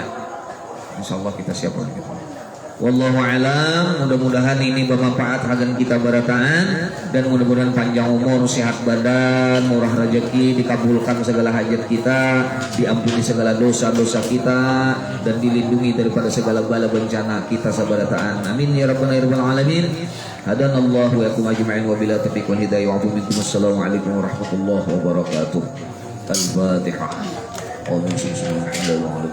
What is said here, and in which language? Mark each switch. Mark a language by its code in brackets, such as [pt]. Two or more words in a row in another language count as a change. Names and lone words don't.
[ar] إن شاء الله [bjn] kita siap lagi. [ar] والله أعلم, [bjn] mudah-mudahan ini bermanfaat hagan kita barataan dan mudah-mudahan panjang umur, sehat badan, murah rezeki, dikabulkan segala hajat kita, diampuni segala dosa-dosa kita dan dilindungi daripada segala bala bencana kita sabarataan. [ar] آمين يا رب العالمين. هدانا الله وإياكم أجمعين وبالتوفيق والهداية ومنكم. السلام عليكم ورحمة الله وبركاته. Al-Fatihah.